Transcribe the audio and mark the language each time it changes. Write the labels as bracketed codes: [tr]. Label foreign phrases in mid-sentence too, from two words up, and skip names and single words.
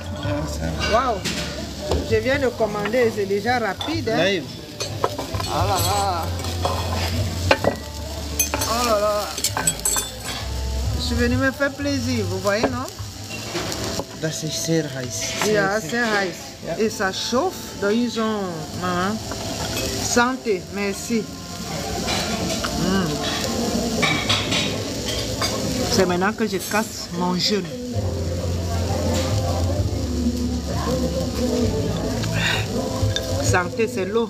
[fr] Waouh! Je viens de commander, c'est déjà rapide. Hein? Live. Oh là là. Oh là là. Je suis venu me faire plaisir, vous voyez, non? [de] Das ist sehr heiß. Ja, sehr heiß. Ja. [fr] Et ça chauffe, donc ils ont... Santé, merci. C'est maintenant que je casse mon jeûne. Santé, c'est l'eau.